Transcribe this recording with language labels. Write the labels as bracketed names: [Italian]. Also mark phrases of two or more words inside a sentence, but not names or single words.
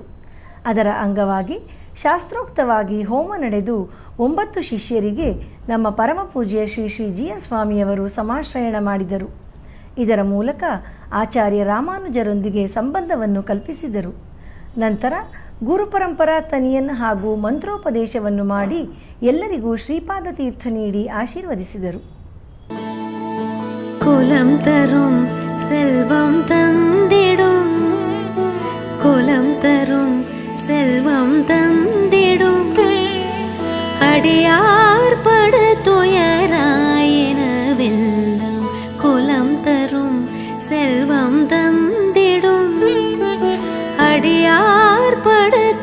[Kannada] ಅದರ ಅಂಗವಾಗಿ ಶಾಸ್ತ್ರೋಕ್ತವಾಗಿ ಹೋಮ ನಡೆದು 9 ಶಿಷ್ಯರಿಗೆ ನಮ್ಮ ಪರಮಪೂಜ್ಯ ಶ್ರೀ ಶ್ರೀ GN ಸ್ವಾಮಿಯವರು ಸಮಾಶ್ರಯಣ ಮಾಡಿದರು. ಇದರ ಮೂಲಕ ಆಚಾರ್ಯ ರಾಮಾನುಜರೊಂದಿಗೆ ಸಂಬಂಧವನ್ನು ಕಲ್ಪಿಸಿದರು. ನಂತರ ಗುರುಪರಂಪರಾ ತನಿಯನ್ ಹಾಗೂ ಮಂತ್ರೋಪದೇಶವನ್ನು ಮಾಡಿ ಎಲ್ಲರಿಗೂ ಶ್ರೀಪಾದ ತೀರ್ಥ ನೀಡಿ ಆಶೀರ್ವದಿಸಿದರು. [Tamil] குலம் தரும் செல்வம் தந்திடும் குலம் தரும் செல்வம் தந்திடும் அடியார் படு துயராயினவெல்லாம் குலம் தரும் செல்வம் தந்திடும் அடியார் படு